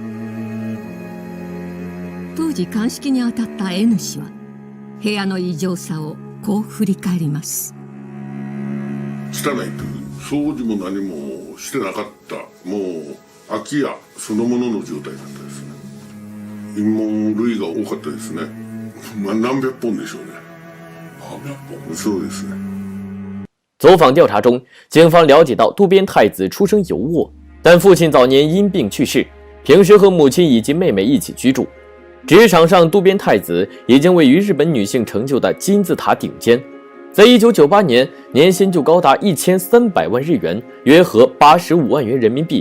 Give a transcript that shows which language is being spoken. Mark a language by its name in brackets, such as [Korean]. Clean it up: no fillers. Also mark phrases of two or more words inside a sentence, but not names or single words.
[Japanese] 当時鑑識に当たった N 氏は部屋の異常さをこう振り返ります。汚いという掃除も何もしてなかった。もう空き家そのものの状態だったですね。陰謀類が多かったですね。何百本でしょうね。何百本？そうですね。 [Chinese] 走访调查中，警方了解到渡边太子出生优渥，但父亲早年因病去世，平时和母亲以及妹妹一起居住。职场上，渡边太子已经位于日本女性成就的金字塔顶尖。在1998年，年薪就高达1300万日元，约合85万元人民币。